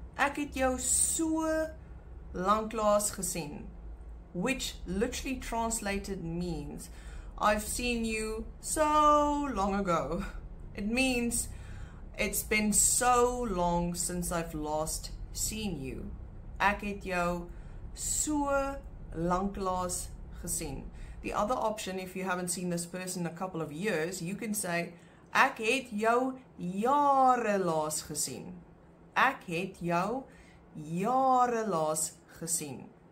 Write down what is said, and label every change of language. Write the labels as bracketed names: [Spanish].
[Afrikaans] Ek het jou so lanklaas gesien. [English] Which literally translated means, I've seen you so long ago. It means it's been so long since I've last seen you. [Afrikaans] Ek het jou so lanklaas gesien. [English] The other option, if you haven't seen this person in a couple of years, you can say, [Afrikaans] ek het jou jare laas gesien. Ek het jou jare laas gesien.